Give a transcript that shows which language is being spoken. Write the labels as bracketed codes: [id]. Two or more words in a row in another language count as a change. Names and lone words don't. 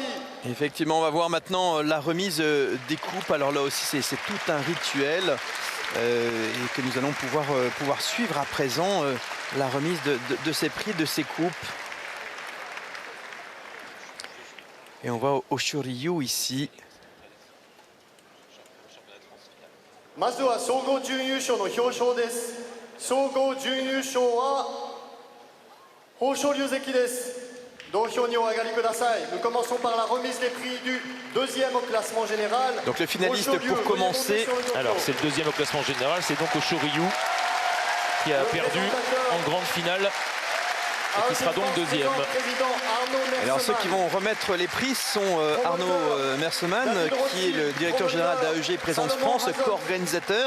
[fr] Effectivement, on va voir maintenant la remise des coupes. Alors là aussi, c'est tout un rituel et que nous allons pouvoir suivre à présent la remise de ces prix, de ces coupes. Et on va au Shoryu ici. [ja] まずは総合準優勝の表彰です。総合準優勝は豊昇龍関です。土俵にお上がりください。 [fr] Nous commençons par la remise des prix du deuxième au classement général. Donc le finaliste pour commencer. Alors c'est le deuxième au classement général, c'est donc Oshoryu qui a perdu en grande finale. Et qui sera donc deuxième. Alors ceux qui vont remettre les prix sont Arnaud Merseman, qui est le directeur général d'AEG Présence France, co-organisateur.